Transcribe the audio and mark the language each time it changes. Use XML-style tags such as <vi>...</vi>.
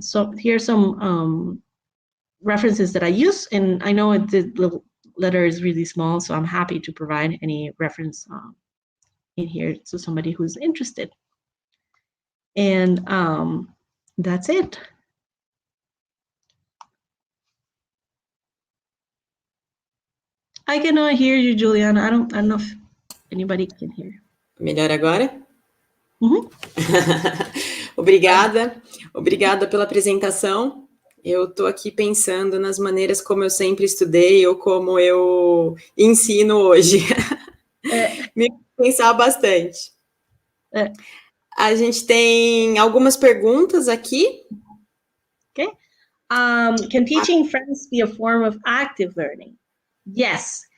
<en>So here's some references that I use, and I know the letter is really small, so I'm happy to provide any reference in here to somebody who's interested. And that's it. I cannot hear you, Juliana. I don't know if anybody can hear.</en> <pt>Melhor agora? Uhum. Obrigada pela apresentação. Eu estou aqui pensando nas maneiras como eu sempre estudei ou como eu ensino hoje. Me pensar bastante. A gente tem algumas perguntas aqui.</pt> <en>Okay. Can teaching friends be a form of active learning? Yes.</en>